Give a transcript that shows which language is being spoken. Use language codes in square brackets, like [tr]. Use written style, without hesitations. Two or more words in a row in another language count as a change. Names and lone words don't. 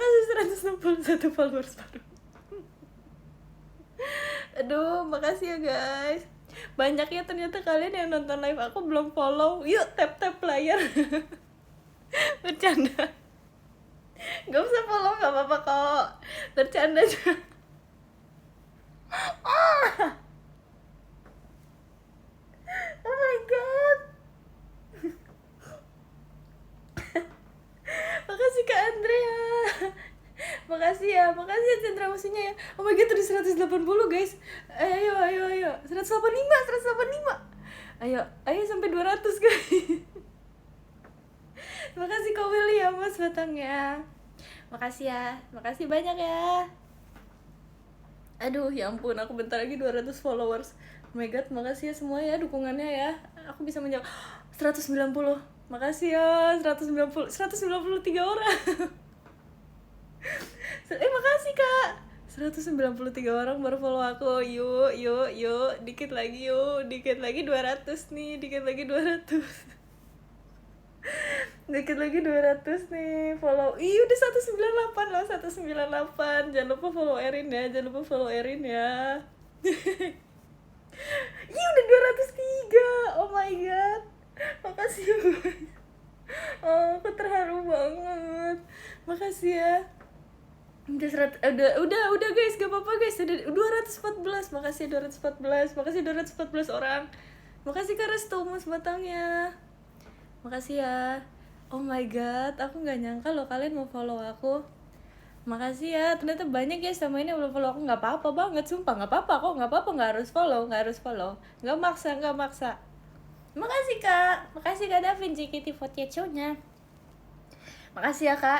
[id] Makasih 161 followers baru. Aduh, makasih ya guys. Banyak ya ternyata kalian yang nonton live aku belum follow. Yuk tap layar. Bercanda. Gak usah follow, gak apa-apa kok. Bercanda aja. [en] Oh my god. [id] Makasih Kak Andrea. Makasih ya Chandra musuhnya ya. [en] Oh my god, [id] udah 180 guys. Ayo. 185. Ayo sampai 200 guys. Makasih Kak Willy ya mas batangnya. Makasih ya, makasih banyak ya. Aduh ya ampun, aku bentar lagi 200 followers. [en] Oh my god, [id] makasih ya semua ya dukungannya ya. Aku bisa menjawab 190. Makasih ya 193 orang. Makasih Kak. 193 orang baru follow aku. Yuk. Dikit lagi 200 nih, dikit lagi 200 nih follow. Udah 198 loh, 198. Jangan lupa follow Erin ya. Udah 203. [en] Oh my god. [id] Makasih ya guys. Oh, aku terharu banget. Makasih ya. Udah guys, gak apa-apa guys. Udah 214. Makasih 214. Makasih 214 orang. Makasih Kak Restu mas batangnya. Makasih ya. [en] Oh my god, [id] aku nggak nyangka loh kalian mau follow aku. Makasih ya, ternyata banyak ya sama ini belum follow aku. Nggak apa-apa banget, sumpah nggak apa-apa kok, nggak harus follow, nggak maksa. Makasih Kak Davin JKT48 Makasih ya Kak.